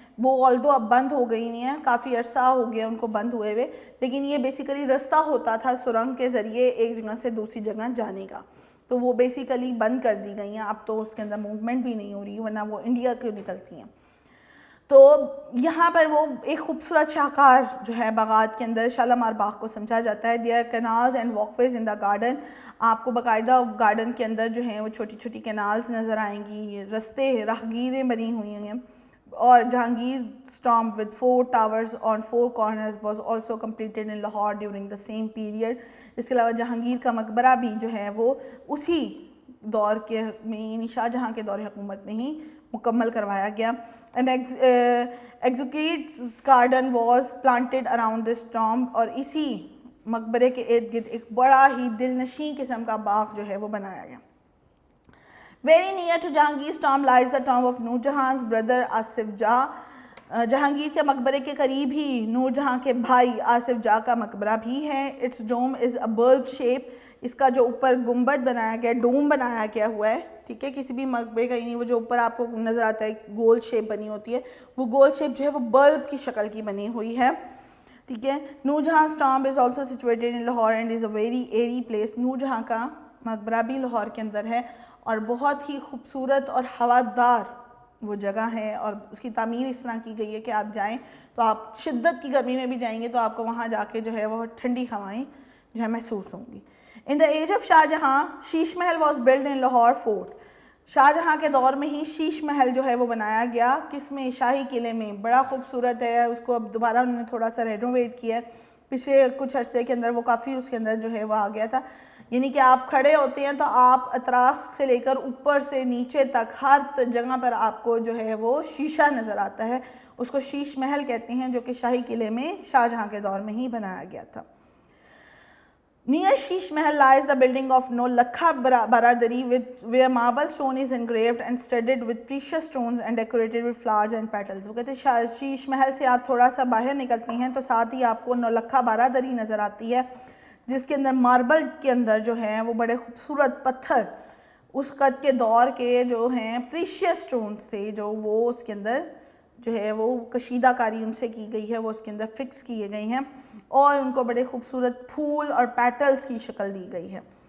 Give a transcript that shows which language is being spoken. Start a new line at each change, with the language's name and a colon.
Urdu: وہ آلدو اب بند ہو گئی نہیں ہیں, کافی عرصہ ہو گیا ان کو بند ہوئے ہوئے, لیکن یہ بیسیکلی رستہ ہوتا تھا سرنگ کے ذریعے ایک جگہ سے دوسری جگہ جانے کا, تو وہ بیسیکلی بند کر دی گئی ہیں. اب تو اس کے اندر موومنٹ بھی نہیں ہو رہی, ورنہ وہ انڈیا کی نکلتی ہیں. تو یہاں پر وہ ایک خوبصورت شاہکار جو ہے باغات کے اندر شالامار باغ کو سمجھا جاتا ہے.
English: Their canals and walkways in the garden.
Urdu: آپ کو باقاعدہ گارڈن کے اندر جو ہیں وہ چھوٹی چھوٹی کینالز نظر آئیں گی, رستے راہگیریں بنی ہوئی ہیں. اور
English: Jahangir tomb with 4 towers on 4 corners was also completed in Lahore during the same period.
Urdu: اس کے علاوہ جہانگیر کا مقبرہ بھی جو ہے وہ اسی دور کے میں یعنی شاہ جہاں کے دور حکومت میں ہی مکمل کروایا گیا.
English: An exquisite garden was planted around this tomb,
Urdu: اور اسی مقبرے کے ارد گرد ایک بڑا ہی دل نشیں قسم کا باغ جو ہے وہ بنایا گیا.
English: Very near to Jahangir's tomb lies the tomb of Noor Jahan's brother Asif Jah.
Urdu: Jahangir کے مقبرے کے قریب ہی نور جہاں کے بھائی آصف جاہ کا مقبرہ بھی ہے.
English: Its dome is a bulb shape.
Urdu: اس کا جو اوپر گنبد بنایا گیا, ڈوم بنایا گیا ہوا ہے, ٹھیک ہے, کسی بھی مقبرے کا نہیں, وہ جو اوپر آپ کو نظر آتا ہے گول شیپ بنی ہوتی ہے, وہ گول شیپ جو ہے وہ بلب کی شکل کی بنی ہوئی ہے, ٹھیک ہے.
English: Noor Jahan's tomb is also situated in Lahore and is a very airy place.
Urdu: نور جہاں کا مقبرہ بھی لاہور کے اندر ہے اور بہت ہی خوبصورت اور ہوادار وہ جگہ ہے, اور اس کی تعمیر اس طرح کی گئی ہے کہ آپ جائیں تو آپ شدت کی گرمی میں بھی جائیں گے تو آپ کو وہاں جا کے جو ہے وہ ٹھنڈی ہوائیں جو ہے محسوس ہوں گی.
English: In the age of Shah Jahan, Sheesh Mahal was built in Lahore fort.
Urdu: شاہ جہاں کے دور میں ہی شیش محل جو ہے وہ بنایا گیا، کس میں؟ شاہی قلعے میں. بڑا خوبصورت ہے، اس کو اب دوبارہ انہوں نے تھوڑا سا رینوویٹ کیا ہے. پچھلے کچھ عرصے کے اندر وہ کافی اس کے اندر جو ہے وہ آ گیا تھا. یعنی کہ آپ کھڑے ہوتے ہیں تو آپ اطراف سے لے کر اوپر سے نیچے تک ہر جگہ پر آپ کو جو ہے وہ شیشہ نظر آتا ہے. اس کو شیش محل کہتے ہیں، جو کہ شاہی قلعے میں شاہ جہاں کے دور میں ہی بنایا گیا تھا.
English: Near Sheesh Mahal lies the building of Nolakha Baradari, where marble stone is engraved and studded with precious stones and decorated with flowers and petals.
Urdu: وہ کہتے ہیں شیش محل سے آپ تھوڑا سا باہر نکلتے ہیں تو ساتھ ہی آپ کو نولکھا بارادری نظر آتی ہے، جس کے اندر ماربل کے اندر جو ہیں وہ بڑے خوبصورت پتھر اس قد کے دور کے جو ہیں پریشیس سٹونز تھے، جو وہ اس کے اندر جو ہے وہ کشیدہ کاری ان سے کی گئی ہے، وہ اس کے اندر فکس کیے گئے ہیں اور ان کو بڑے خوبصورت پھول اور پیٹلز کی شکل دی گئی ہے.